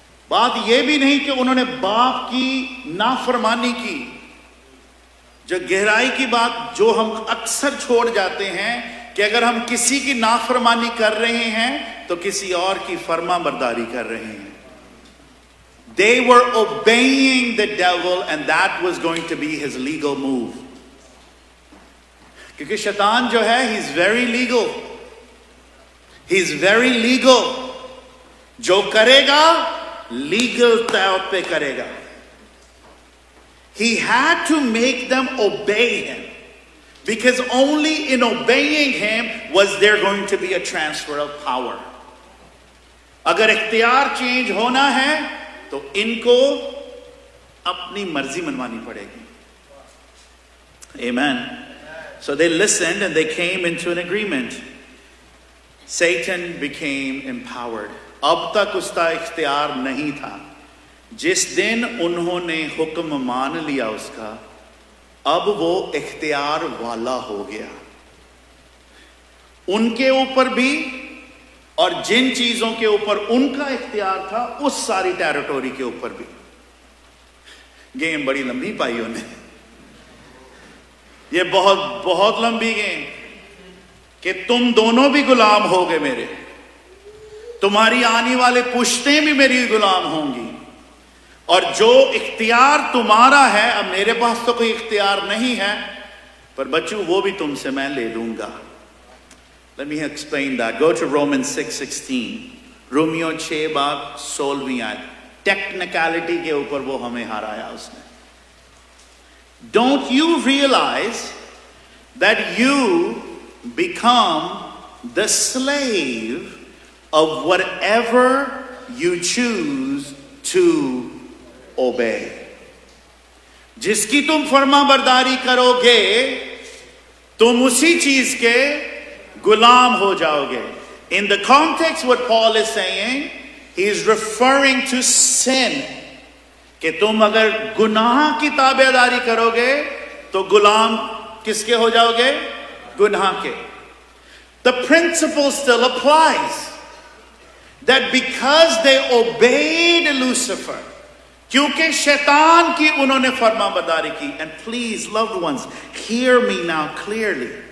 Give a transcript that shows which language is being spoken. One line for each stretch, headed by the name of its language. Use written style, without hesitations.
Hindi: बात यह भी नहीं कि उन्होंने बाप की नाफरमानी की. जो गहराई की बात जो हम अक्सर छोड़ जाते हैं कि अगर हम किसी की नाफरमानी कर रहे हैं तो किसी और की फरमाबरदारी कर रहे हैं.
English: They were obeying the devil, and that was going to be his legal move.
Hindi: क्योंकि शैतान जो है,
English: he's very legal. He's very legal.
Hindi: जो करेगा legal तौर पे करेगा.
English: He had to make them obey him, because only in obeying him was there going to be a transfer of power.
Hindi: अगर इख्तियार चेंज होना है तो इनको अपनी मर्जी मनवानी पड़ेगी.
English: Amen. So they listened and they came into an agreement. Satan became empowered.
Hindi: अब तक उसका इख्तियार नहीं था. जिस दिन उन्होंने हुक्म मान लिया उसका, अब वो इख्तियार वाला हो गया. उनके ऊपर भी और जिन चीजों के ऊपर उनका इख्तियार था, उस सारी टेरिटोरी के ऊपर भी. गेम बड़ी लंबी पाई उन्हें. ये बहुत बहुत लंबी गेम कि तुम दोनों भी गुलाम होगे मेरे. तुम्हारी आने वाले पुश्तें भी मेरी गुलाम होंगी. और जो इख्तियार तुम्हारा है, अब मेरे पास तो कोई इख्तियार नहीं है, पर बच्चों वो भी तुमसे मैं ले लूंगा.
English: Let me explain that. Go to Romans 6:16.
Hindi: Romeo 6 बाब 16वीं आयत. टेक्निकलिटी के ऊपर वो हमें हराया उसने.
English: Don't you realize that you become the slave of whatever you choose to obey?
Hindi: जिसकी तुम फर्मा बरदारी करोगे तुम उसी चीज के गुलाम हो जाओगे.
English: In the context what Paul is saying, he is referring to sin.
Hindi: कि तुम अगर गुनाह की ताबेदारी करोगे तो गुलाम किसके हो जाओगे? गुनाह के.
English: The principle still applies that because they obeyed Lucifer,
Hindi: क्योंकि शैतान की उन्होंने फरमाबरदारी की.
English: And please, loved ones, hear me now clearly.